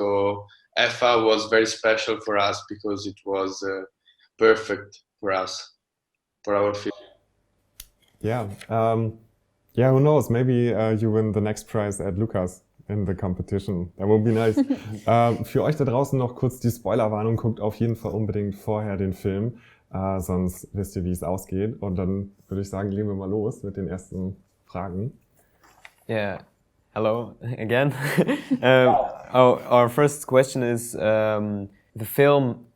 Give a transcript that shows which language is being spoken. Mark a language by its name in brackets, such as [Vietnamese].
[English] So EFA was very special for us because it was perfect for us, for our film. Yeah, yeah. Who knows? Maybe you win the next prize at Lucas in the competition. That would be nice. [German] Für euch da draußen noch kurz die Spoilerwarnung. Guckt auf jeden Fall unbedingt vorher den Film, sonst wisst ihr, wie es ausgeht. Und dann würde ich sagen, legen wir mal los mit den ersten Fragen. [English] Yeah. Hello again. Our first question is the film.